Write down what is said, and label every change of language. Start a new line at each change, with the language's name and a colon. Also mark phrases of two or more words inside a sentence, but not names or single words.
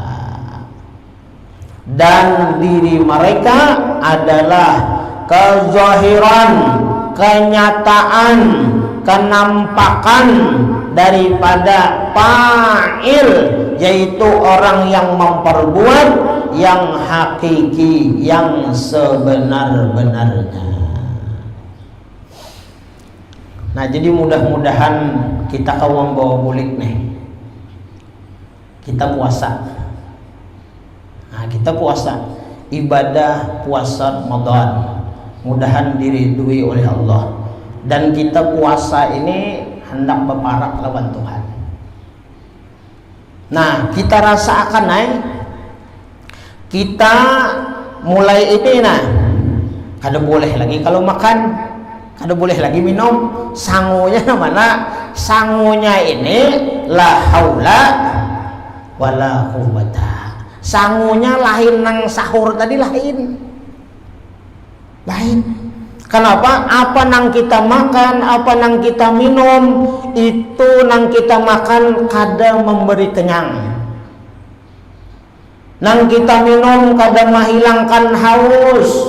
Indonesian: Dan diri mereka adalah kezahiran, kenyataan, kenampakan daripada fa'il, yaitu orang yang memperbuat yang hakiki, yang sebenar-benarnya.
Banjar: Nah, jadi mudah-mudahan kita kawan bawa bulik nih, kita puasa. Nah, kita puasa ibadah puasa Ramadan, mudahan diridui oleh Allah. Dan kita puasa ini hendak berparak lawan Tuhan. Nah, kita rasakan kita mulai ini kada boleh lagi kalau makan, kada boleh lagi minum. Sangunya mana? Sangunya ini
Arabic: لا حول ولا قوة.
Banjar: Sangunya lain nang sahur tadi lain. Kenapa? Apa nang kita makan, apa nang kita minum, itu nang kita makan kada memberi kenyang. Nang kita minum kada menghilangkan haus.